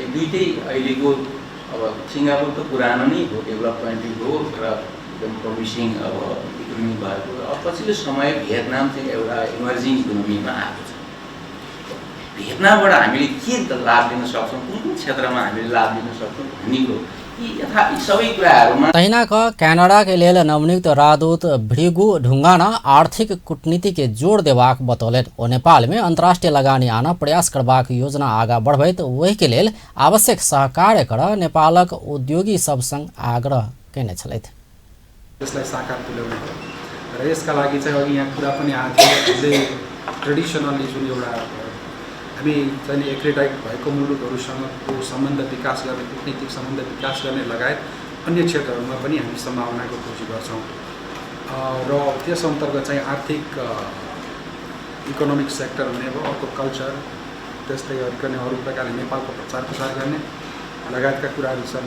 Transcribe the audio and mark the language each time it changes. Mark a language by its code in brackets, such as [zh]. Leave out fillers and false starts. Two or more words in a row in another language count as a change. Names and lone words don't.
[ne] यी दुईटै अहिलेको अब सिङ्गापुर त पुरानो नै हो, [en] develop country [ne] हो र एकदम प्रमिसिङ अब इकोनोमी भएको। अब पछिल्लो समय भियतनाम चाहिँ एउटा [en] emerging economyमा [ne] आएको छ। भियतनामबाट हामीले के लाभ लिन सक्छौँ, कुन कुन क्षेत्रमा हामीले लाभ लिन सक्छौँ भन्ने कुरो यी सबै कुराहरूमा [mai] तहिना कनाडा के लेल नवनियुक्त राजदूत भृगु ढुंगाना आर्थिक कूटनीति के जोड़ देबाक बतौलनि। ओ नेपाल में अंतर्राष्ट्रीय लगानी आना प्रयास करबाक योजना आगा बढ़बैत ओहि के लेल आवश्यक सहकार्य कर नेपालक उद्योगी सब संग आग्रह केने छलथि। [ne] त्यसलाई साकार तुल्याउने र यसका लागि चाहिँ अघि यहाँ कुरा पनि आएको थियो, ट्रेडिसनली जुन एउटा हामी चाहिँ एक्रेडाइट भएको मुलुकहरूसँगको सम्बन्ध विकास गर्ने, कूटनीतिक सम्बन्ध विकास गर्ने लगायत अन्य क्षेत्रहरूमा पनि हामी सम्भावनाको खोजी गर्छौँ र त्यस अन्तर्गत चाहिँ आर्थिक [en] economic sector [ne] हुने भयो, अर्को कल्चर, त्यस्तै गरिकन अरू प्रकारले नेपालको प्रचार प्रसार गर्ने लगायतका कुराहरू छन्।